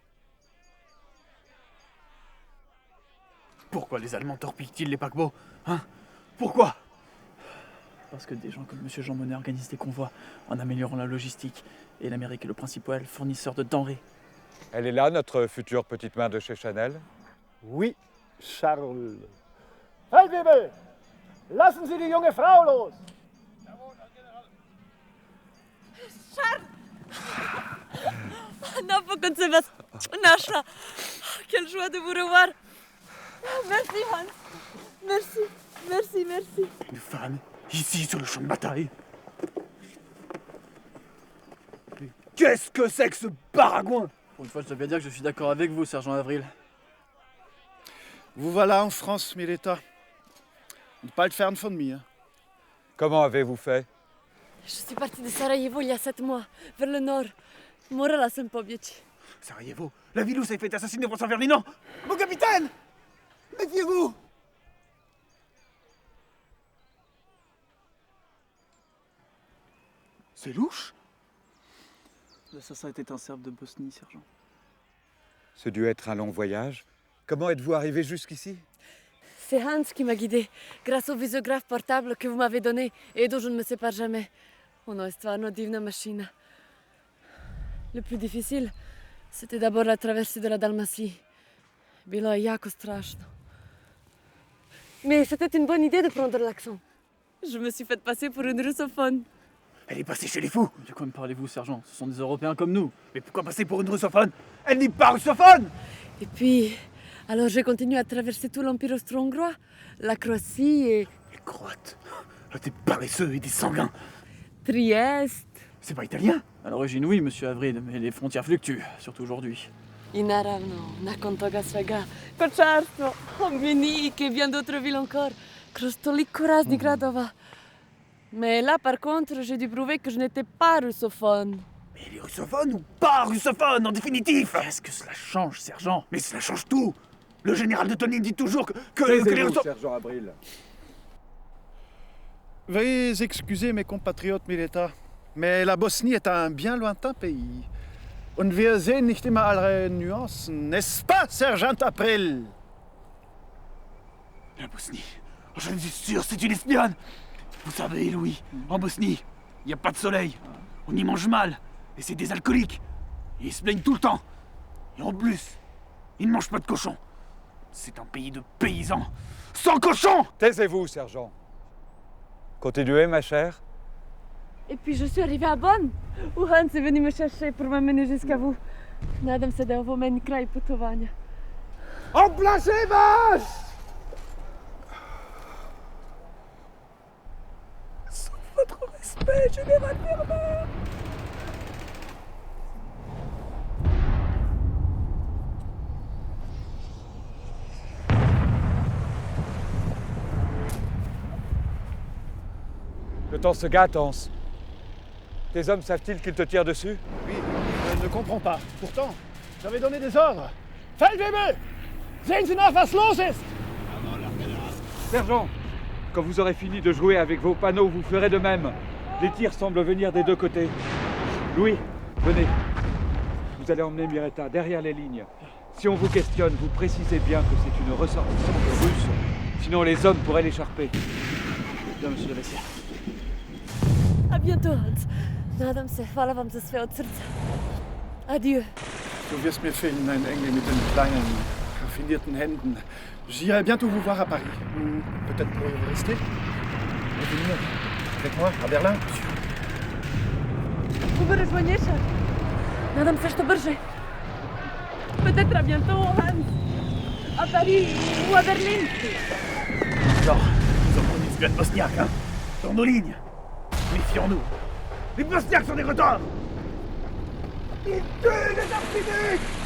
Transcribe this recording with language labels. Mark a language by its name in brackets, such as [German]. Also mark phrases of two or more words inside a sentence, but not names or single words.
[French] Pourquoi les Allemands torpillent-ils les paquebots? Hein? Pourquoi? Parce que des gens comme monsieur Jean Monnet organisent des convois en améliorant la logistique. Et l'Amérique est le principal fournisseur de denrées. Elle est là, notre future petite main de chez Chanel? Oui, Charles. Feldwebel, lassen Sie die junge Frau los. Charles! [Bosnian] Napokon se was našla. [French] Quelle joie de vous revoir. Merci, Hans. Merci, merci, merci. Une femme, ici sur le champ de bataille. Mais qu'est-ce que c'est que ce baragouin? Pour une fois, je dois bien dire que je suis d'accord avec vous, sergent Avril. Vous voilà en France, Mileta. Ne pas le faire [German] von mir. [French] Comment avez-vous fait? Je suis partie de Sarajevo il y a 7 mois, vers le nord. [Bosnian] Morala jsem pobjeći. [French] Sarajevo, la ville où s'est fait assassiner François Ferdinand. Mon capitaine! Méfiez-vous! C'est louche? L'assassin était un Serbe de Bosnie, sergent. Ce dut être un long voyage. Comment êtes-vous arrivé jusqu'ici? C'est Hans qui m'a guidée, grâce au visiographe portable que vous m'avez donné et dont je ne me sépare jamais. [Bosnian] Ono je stvarno divna mašina. [French] Le plus difficile, c'était d'abord la traversée de la Dalmatie. [Bosnian] Bilo je jako strašno. [French] Mais c'était une bonne idée de prendre l'accent. Je me suis fait passer pour une russophone. Elle est passée chez les fous. De quoi me parlez-vous, sergent? Ce sont des Européens comme nous. Mais pourquoi passer pour une russophone? Elle n'est pas russophone! Et puis, alors j'ai continué à traverser tout l'Empire austro-hongrois, la Croatie et Les Croates, des paresseux et des sanguins. Trieste. C'est pas italien? À l'origine, oui, monsieur Avril, mais les frontières fluctuent, surtout aujourd'hui. [Bosnian] I naravno, nakon toga svega, kočarstvo, Obmenik [French] et bien d'autres villes encore, [Bosnian] kroz toliko raznih gradova. [French] Mais là, par contre, j'ai dû prouver que je n'étais pas russophone. Mais elle est russophone ou pas russophone, en définitif? Qu'est-ce que cela change, sergent? Mais cela change tout. Le général de Tony dit toujours que les russophones... sergent Avril. Veuillez excuser mes compatriotes, Mileta, mais la Bosnie est un bien lointain pays. [German] Und wir sehen nicht immer alle Nuancen, [French] n'est-ce pas, Sergent April? La Bosnie, j'en suis sûr, c'est une espionne. Vous savez, Louis, en Bosnie, il n'y a pas de soleil. On y mange mal, et c'est des alcooliques. Et ils se plaignent tout le temps. Et en plus, ils ne mangent pas de cochon. C'est un pays de paysans. Sans cochon! Taisez-vous, sergent. Continuez, ma chère. Et puis je suis arrivée à Bonn, où Hans est venu me chercher pour m'amener jusqu'à vous. [Bosnian] Nadam se da je ovo meni kraj putovanja. [French] En place les vaches! Sans votre respect, général Vermeer! Le temps se gâte, Hans. Tes hommes savent-ils qu'ils te tirent dessus? Oui, je ne comprends pas. Pourtant, j'avais donné des ordres. [German] Feldwebel, sehen Sie nach, was los ist! [French] Sergent, quand vous aurez fini de jouer avec vos panneaux, vous ferez de même. Les tirs semblent venir des deux côtés. Louis, venez. Vous allez emmener Miretta derrière les lignes. Si on vous questionne, vous précisez bien que c'est une ressortissante russe. Sinon, les hommes pourraient l'écharper. Bien, monsieur Laveissière. À bientôt, Hans. [Bosnian] Nadam se, hvala vam za sve od srca. [French] Adieu. [German] Du wirst mir fehlen, mein Engel mit den kleinen, raffinierten Händen. [French] J'irai bientôt vous voir à Paris. Peut-être pourriez-vous rester et venir avec moi à Berlin. Vous me rejoignez, Charles? [Bosnian] Nadam se što brže. [French] Peut-être à bientôt, Hans. À Paris ou à Berlin. Alors, ils ont pris une espionne bosniaque, hein. Sur nos lignes. Méfions-nous. Les Bosniaques sont des retards. Ils tuent les archiducs.